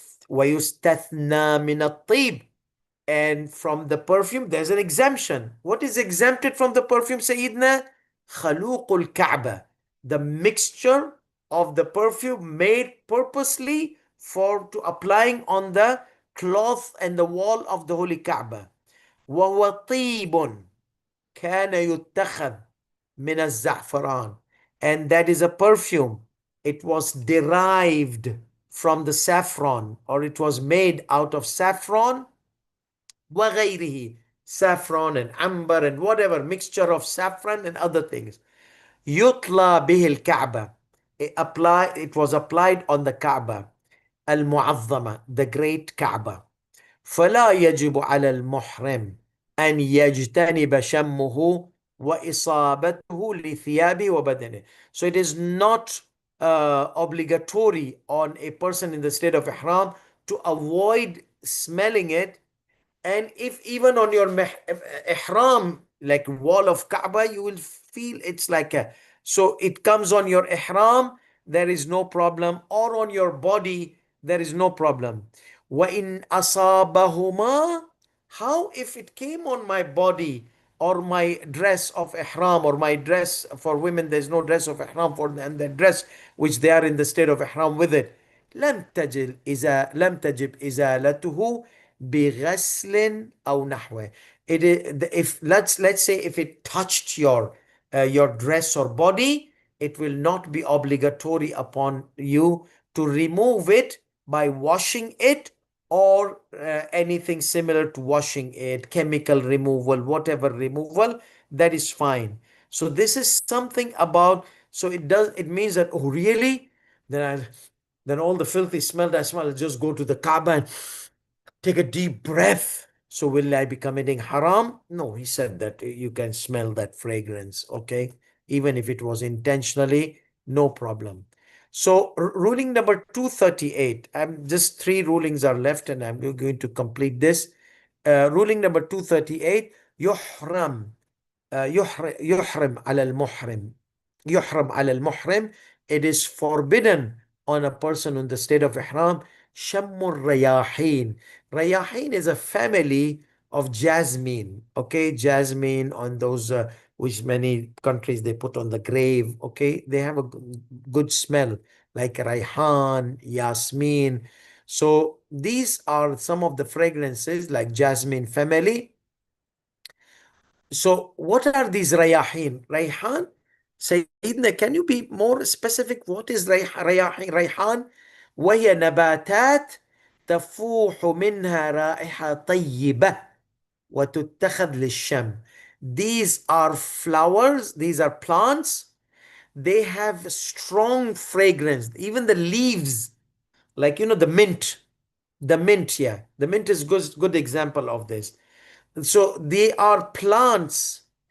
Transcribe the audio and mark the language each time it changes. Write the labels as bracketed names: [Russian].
[Arabic] وَيُسْتَثْنَى مِنَ الطِّيبِ, [English] and from the perfume, there's an exemption. What is exempted from the perfume, Sayyidina? Khaluqul Kaaba, the mixture of the perfume made purposely for to applying on the cloth and the wall of the holy Kaaba. [Arabic] وَهُوَ طِيبٌ كَانَ يُتَّخَذْ مِنَ الزَّعْفَرَانِ, [English] and that is a perfume. It was derived from the saffron, or it was made out of saffron. [Arabic] وغيره, [English] saffron and amber and whatever mixture of saffron and other things. [Arabic] يطلى به الكعبة, [English] it was applied on the Kaaba المعظمة, the great Kaaba. [Arabic] فلا يجب على المحرم أن يجتنب شمه وإصابته لثيابه وبدنه. [English] So it is not obligatory on a person in the state of ihram to avoid smelling it. And if even on your ihram, like wall of Kaaba, you will feel it's like a, so it comes on your ihram, there is no problem, or on your body, there is no problem. [Arabic] وَإِنْ أَصَابَهُمَا, [English] how if it came on my body or my dress of ihram, or my dress for women, there's no dress of ihram for them, and the dress which they are in the state of ihram with it. [Arabic] لم تجب إزالته بغسل أو نحوه. [English] It is, if let's say if it touched your dress or body, it will not be obligatory upon you to remove it by washing it, or anything similar to washing it, chemical removal, whatever removal, that is fine. So this is something about, so it means that, oh really, then all the filthy smell that I smell, I'll just go to the Kaaba and take a deep breath. So will I be committing haram? No, he said that you can smell that fragrance, okay? Even if it was intentionally, no problem. So ruling number 238, I'm just three rulings are left and I'm going to complete this. Ruling number 238, [Arabic] يحرم يحرم على المحرم يحرم على المحرم. [English] It is forbidden on a person in the state of ihram. [Arabic] شم الرياحين. [English] Rayahin is a family of jasmine. Okay, jasmine on those which many countries they put on the grave. Okay, they have a good smell like raihan, yasmin. So these are some of the fragrances like jasmine family. So what are these rayahin? Rayhan, Sayyidina, can you be more specific? What is rayahin? [Arabic] Rayhan وهي نباتات تفوح منها رائحة طيبة وتتخذ للشم. [English] These are flowers, these are plants. They have strong fragrance. Even the leaves, like the mint. The mint, yeah. The mint is good example of this. So they are plants.